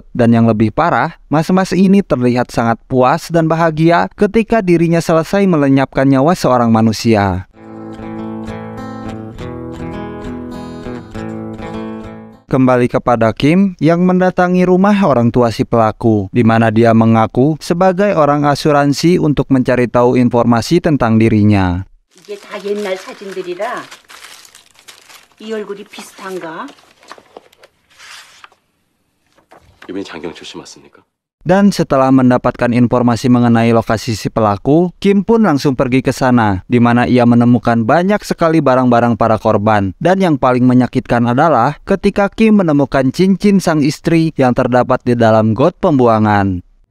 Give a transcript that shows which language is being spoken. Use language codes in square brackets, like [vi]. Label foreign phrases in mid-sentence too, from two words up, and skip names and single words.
[id] Dan yang lebih parah, mas-mas ini terlihat sangat puas dan bahagia ketika dirinya selesai melenyapkan nyawa seorang manusia. Kembali kepada Kim yang mendatangi rumah orang tua si pelaku, di mana dia mengaku sebagai orang asuransi untuk mencari tahu informasi tentang dirinya. [ko] 이게 다 옛날 사진들이라 이 얼굴이 비슷한가? 이분이 장경철 씨 맞습니까? [id] Dan setelah mendapatkan informasi mengenai lokasi si pelaku, Kim pun langsung pergi ke sana, di mana ia menemukan banyak sekali barang-barang para korban. Dan yang paling menyakitkan adalah ketika Kim menemukan cincin sang istri yang terdapat di dalam got pembuangan.